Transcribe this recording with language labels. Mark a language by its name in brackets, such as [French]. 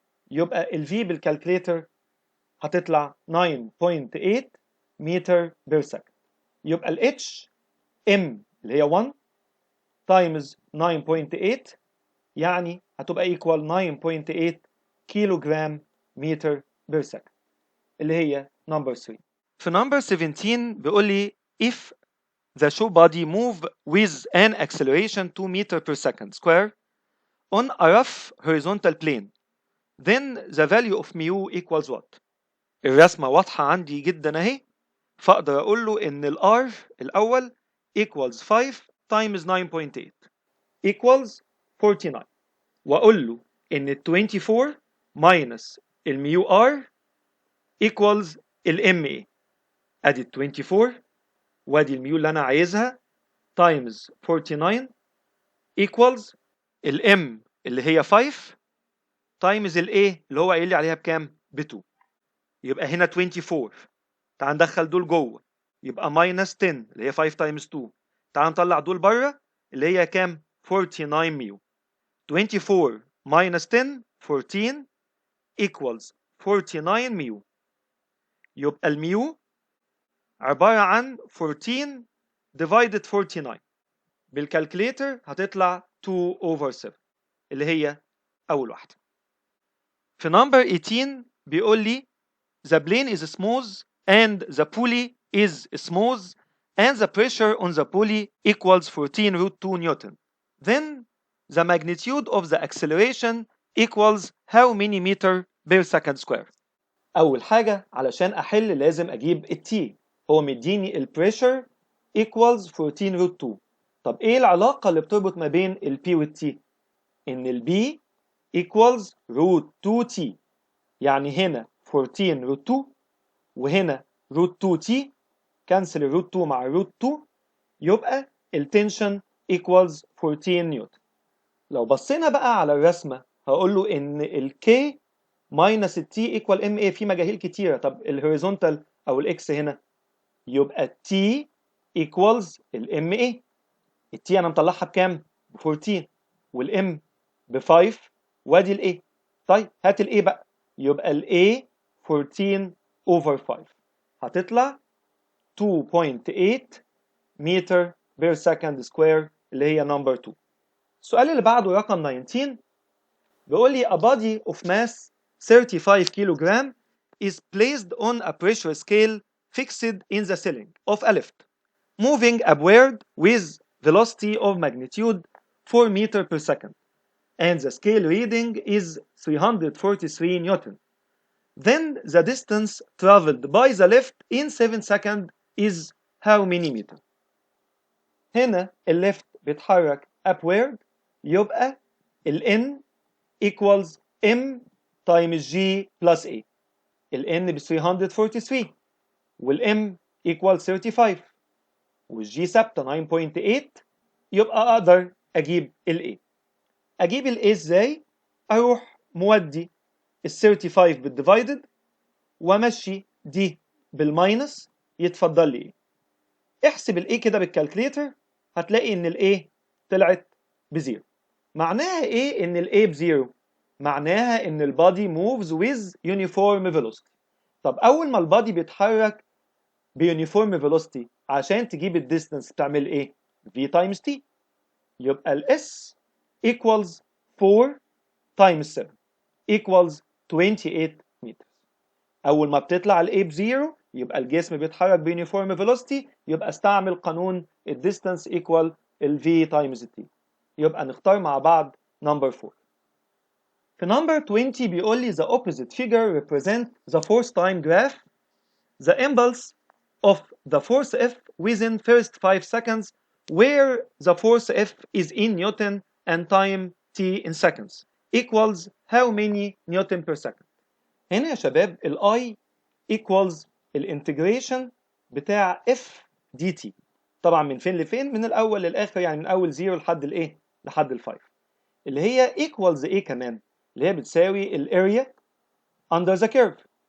[Arabic] يبقى ال V بالكالكليتر هتطلع 9.8 متر بير سكند. يبقى ال H M اللي هي 1 تايمز 9.8 يعني هتبقى equal 9.8 كيلو جرام متر بير سكند اللي هي number 3. [English] في number 17 [Arabic] بيقول لي [English] if the show body move with an acceleration 2 meter per second square on a rough horizontal plane, then the value of mu equals what؟ [Arabic] الرسمة واضحة عندي جدا اهي، فاقدر اقول له ان ال R الاول equals 5 times 9.8 equals 49، واقول له ان ال 24 minus الميو R equals ال MA. ادي ال 24 وادي الميو اللي انا عايزها times 49 equals ال M اللي هي 5 times ال A اللي هو قايل لي عليها بكام؟ ب 2. يبقى هنا 24، تعال ندخل دول جوه، يبقى minus 10 اللي هي 5 times 2. تعال نطلع دول بره اللي هي كام؟ 49 ميو. 24 minus 10 14 equals 49 ميو. يبقى الميو عبارة عن 14 divided 49، بالكالكليتر هتطلع 2 over 7 اللي هي أول واحدة. [English] في number 18 [Arabic] بيقول لي [English] the plane is smooth and the pulley is smooth and the pressure on the pulley equals 14 root 2 Newton. Then the magnitude of the acceleration equals how many meter per second square؟ [Arabic] أول حاجة علشان أحل لازم أجيب ال T. هو مديني ال pressure equals 14 root 2. طب إيه العلاقة اللي بتربط ما بين ال P وال T؟ إن ال B equals root 2T، يعني هنا 14 root 2 وهنا root 2T، كنسل الروت 2 مع الروت 2 يبقى التنشن equals 14 نيوتن. لو بصينا بقى على الرسمة هقول له إن ال K minus ال T equal MA، في مجاهيل كتيرة. طب الهوريزونتال أو الإكس هنا يبقى T equals ال MA. ال T أنا مطلعها بكام؟ ب 14 والM ب 5 وادي ال A. طيب هات ال A بقى، يبقى ال A 14 over 5 هتطلع 2.8 متر بير سكند سكوير اللي هي نمبر 2. السؤال اللي بعده رقم 19 بيقول لي [English] a body of mass 35 kilogram is placed on a pressure scale fixed in the ceiling of a lift, moving upward with velocity of magnitude 4 meters per second, and the scale reading is 343 Newton. Then the distance traveled by the lift in 7 seconds is how many meters? [Arabic] هنا الليفت بيتحرك upward يبقى ال N equals M times G plus A. ال N ب 343 وال M equals 35 وال G ثابتة 9.8 يبقى أقدر أجيب ال A. أجيب ال A إزاي؟ أروح مودي ال 35 بالديفايدد وأمشي دي بالماينس يتفضل لي إيه؟ احسب ال A كده بالكالكليتر هتلاقي إن ال A طلعت بزيرو. معناها إيه إن ال A بزيرو؟ معناها إن البادي [English] moves with uniform velocity. [Arabic] طب أول ما البادي بيتحرك بيونيفورم velocity عشان تجيب الديستنس تعمل إيه؟ V times T. يبقى ال S equals 4 times 7 equals 28 meters. أول ما بتطلع ال A بزيرو يبقى الجسم بيتحرك بيونيفورم velocity، يبقى استعمل قانون ال distance equal ال V times T. يبقى نختار مع بعض number 4. [English] في number 20 [Arabic] بيقول لي [English] the opposite figure represent the force time graph. The impulse of the force F within first 5 seconds where the force F is in Newton and time T in seconds equals how many Newton per second. [Arabic] هنا يا شباب ال I equals الانتجريشن بتاع F dt. طبعا من فين لفين؟ من الأول للآخر، يعني من أول 0 لحد الإيه؟ لحد ال 5 اللي هي equals إيه كمان؟ اللي هي بتساوي الاريا [English] under the curve.